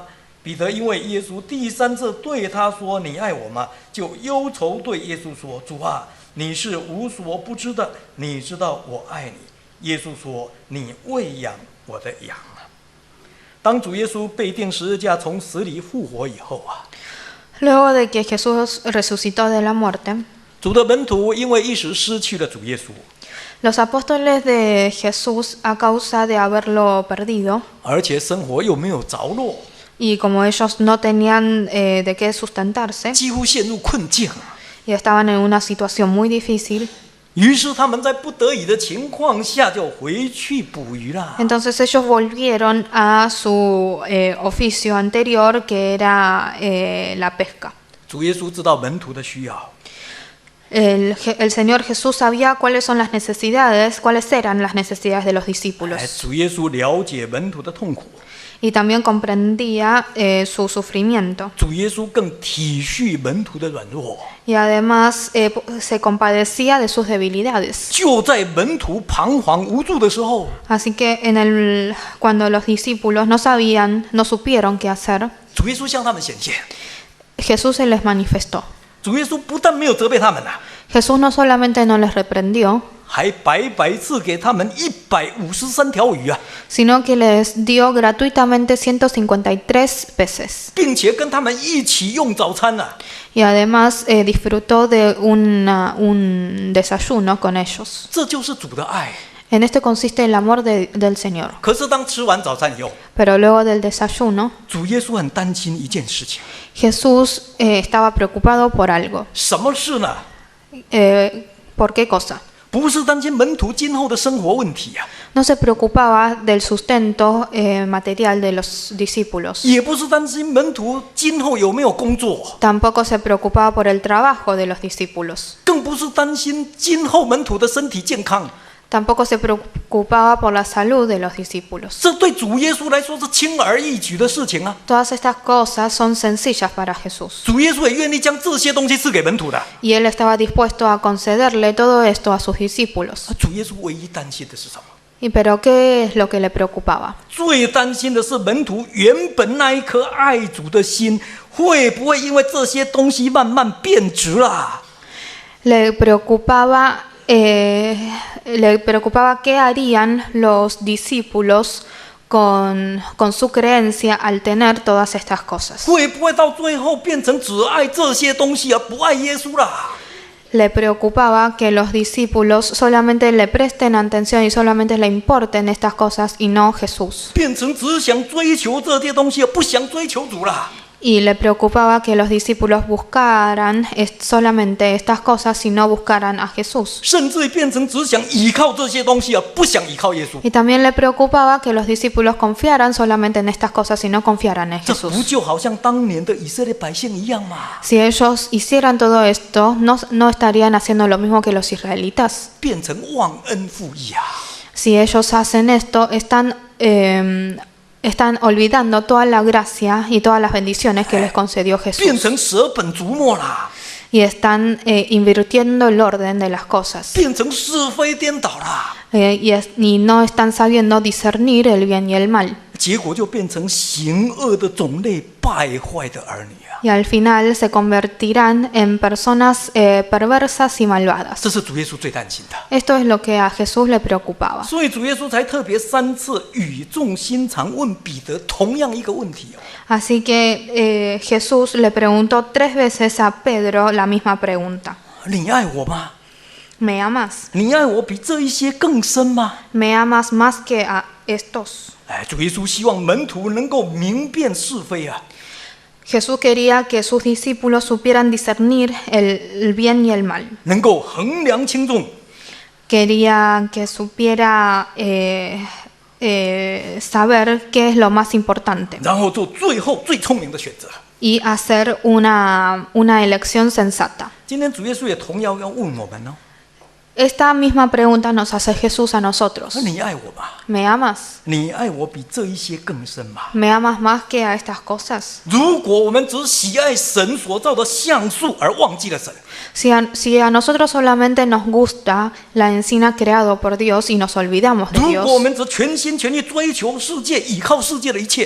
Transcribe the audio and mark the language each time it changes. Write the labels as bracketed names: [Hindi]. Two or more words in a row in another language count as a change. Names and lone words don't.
[Chinese] 彼得因为耶稣第三次对他说：“你爱我吗？” 就忧愁对耶稣说：“主啊，你是无所不知的，你知道我爱你。”耶稣说：“你喂养我的羊啊。” 当主耶稣被钉十字架从死里复活以后啊， [Spanish] Luego de que Jesús resucitó de la muerte, [Chinese] 主的门徒因为一时失去了主耶稣， [Spanish] los apóstoles de Jesús, a causa de haberlo perdido, [Chinese] 而且生活又没有着落， [Spanish] y como ellos no tenían de qué sustentarse [Chinese] 几乎陷入困境。 [Spanish] y estaban en una situación muy difícil, [Chinese] 于是他们在不得已的情况下就回去捕鱼了。 [Spanish] entonces ellos volvieron a su oficio anterior, que era la pesca. [Chinese] 主耶稣知道门徒的需要， [Spanish] El Señor Jesús sabía cuáles son las necesidades, cuáles eran las necesidades de los discípulos, [Chinese] 主耶稣了解门徒的痛苦， [Spanish] y también comprendía su sufrimiento. [Chinese] 主耶稣更体恤门徒的软弱。 [Spanish] Y además se compadecía de sus debilidades. [Chinese] 就在门徒彷徨无助的时候， [Spanish] Así que cuando los discípulos no supieron qué hacer, [Chinese] 主耶稣向他们显现。 [Spanish] Jesús se les manifestó. [Chinese] 主耶稣不但没有责备他们啊， [Spanish] Jesús no solamente no les reprendió, [Chinese] 还白白赐给他们153条鱼啊， [Spanish] sino que les dio gratuitamente 153 peces. [Chinese] 并且跟他们一起用早餐啊。 [Spanish] Y además disfrutó de un desayuno con ellos. [Chinese] 这就是主的爱。 [Spanish] En esto consiste el amor del Señor. [Chinese] 可是当吃完早餐以后， [Spanish] Pero luego del desayuno, [Chinese] 主耶稣很担心一件事情， [Spanish] Jesús estaba preocupado por algo. [Chinese] 什么事呢？ [Spanish] ¿Por qué cosa? [Chinese] 不是担心门徒今后的生活问题啊， [Spanish] No se preocupaba del sustento material de los discípulos. [Chinese] 也不是担心门徒今后有没有工作， [Spanish] Tampoco se preocupaba por el trabajo de los discípulos. [Chinese] 更不是担心今后门徒的身体健康。 [Spanish] Tampoco se preocupaba por la salud de los discípulos. [Chinese] 这对主耶稣来说是轻而易举的事情啊！ [Spanish] Todas estas cosas son sencillas para Jesús. [Chinese] 主耶稣也愿意将这些东西赐给门徒的。 [Spanish] Y él estaba dispuesto a concederle todo esto a sus discípulos. [Chinese] 主耶稣唯一担心的是什么？ [Spanish] Pero ¿qué es lo que le preocupaba? [Chinese] 最担心的是门徒原本那一颗爱主的心，会不会因为这些东西慢慢变质了？ [Spanish] Le preocupaba qué harían los discípulos con su creencia al tener todas estas cosas. [Chinese] 会不会到最后变成只爱这些东西而不爱耶稣了？ [Spanish] Le preocupaba que los discípulos solamente le presten atención y solamente le importen estas cosas y no Jesús. [Chinese] 变成只想追求这些东西而不想追求主了？ [Spanish] Y le preocupaba que los discípulos buscaran solamente estas cosas y no buscaran a Jesús. [Chinese] 甚至变成只想依靠这些东西而不想依靠耶稣？ [Spanish] Y también le preocupaba que los discípulos confiaran solamente en estas cosas y no confiaran en [Chinese] 这不 [Spanish] Jesús. [Chinese] 就好像当年的以色列百姓一样吗？ [Spanish] Si ellos hicieran todo esto, no estarían haciendo lo mismo que los israelitas. [Chinese] 变成忘恩负义啊！ [Spanish] Si ellos hacen esto, están olvidando toda la gracia y todas las bendiciones que les concedió [Chinese] 变 [Spanish] Jesús. [Chinese] 成舍本逐末啦， [Spanish] Y están invirtiendo el orden de las cosas. [Chinese] 变成是非颠倒啦， [Spanish] y no están sabiendo discernir el bien y el mal. [Chinese] 结果就变成行恶的种类、败坏的儿女啊！ [Spanish] Y al final se convertirán en personas perversas y malvadas. [Chinese] 这是主耶稣最担心的， [Spanish] Esto es lo que a Jesús le preocupaba. [Chinese] 所以主耶稣才特别3次语重心长问彼得同样一个问题哦。 [Spanish] Así que Jesús le preguntó 3 veces a Pedro la misma pregunta. [Chinese] 你爱我吗？ [Spanish] ¿Me amas? [Chinese] 你爱我比这一些更深吗？ [Spanish] ¿Me amas más que a estos? [Chinese] 哎，主耶稣希望门徒能够明辨是非啊！ [Spanish] Jesús quería que sus discípulos supieran discernir el bien y el mal. [Chinese] 能够衡量轻重， [Spanish] Quería que supiera saber qué es lo más importante [Chinese] 然后做最后最聪明的选择。 [Spanish] y hacer una elección sensata. [Chinese] 今天主耶稣也同样要问我们哦， [Spanish] Esta misma pregunta nos hace Jesús a nosotros. [Chinese] 说你爱我吗？ [Spanish] ¿Me amas? [Chinese] 你爱我比这一些更深吗？ [Spanish] ¿Me amas más que a estas cosas? [Chinese] 如果我们只喜爱神所造的橡树而忘记了神， [Spanish] Si a nosotros solamente nos gusta la encina creado por Dios y nos olvidamos de [Chinese] 如果我 [Spanish] Dios, [Chinese] 们只全心全意追求世界、依靠世界的一切，